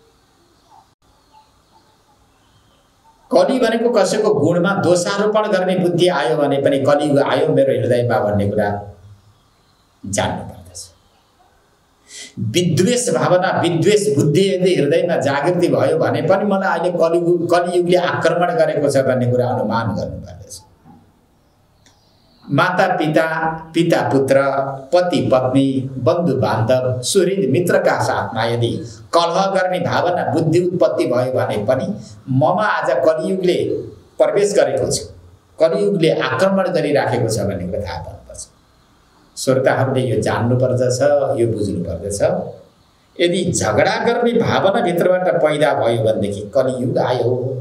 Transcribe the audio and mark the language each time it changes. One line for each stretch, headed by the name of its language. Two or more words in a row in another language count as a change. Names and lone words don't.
Nepali: कली भनेको कसैको गुणमा दोषारोपण गर्ने बुद्धि आयो भने पनि कलियुग आयो मेरो हृदयमा भन्ने कुरा जान्नु पर्दछ। विद्वेष भावना विद्वेष बुद्धि यदि हृदयमा जागृति भयो भने पनि मलाई अहिले कलियुगले आक्रमण गरेको छ भन्ने कुरा अनुमान गर्नु पर्दछ। माता पिता पिता पुत्र पति पत्नी बन्धु बान्धव सुहृद मित्रका साथमा यदि कलह गर्ने भावना बुद्धि उत्पत्ति भयो भने पनि ममा आज कलियुगले प्रवेश गरेको छ, कलियुगले आक्रमण गरिराखेको छ भन्ने कुरा थाहा पाउनुपर्छ। श्रोताहरूले यो जान्नु पर्दछ, यो बुझ्नु पर्दछ। यदि झगडा गर्ने भावना भित्रबाट पैदा भयो भनेदेखि कलियुग आयो।